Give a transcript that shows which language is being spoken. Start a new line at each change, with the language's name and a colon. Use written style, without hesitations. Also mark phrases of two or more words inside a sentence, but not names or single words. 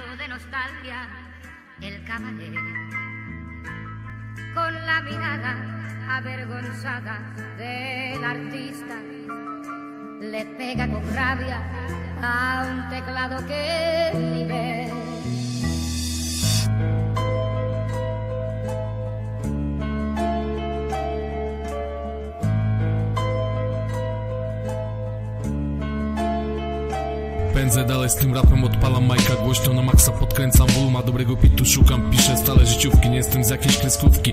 Spanish: nostalgia el caballero, con la mirada avergonzada del artista, le pega con rabia a un teclado que ni ve.
Polish: Pędzę dalej z tym rapem, odpalam majka głośno na maksa, podkręcam voluma, dobrego pitu szukam, piszę stale życiówki, nie jestem z jakiejś kreskówki.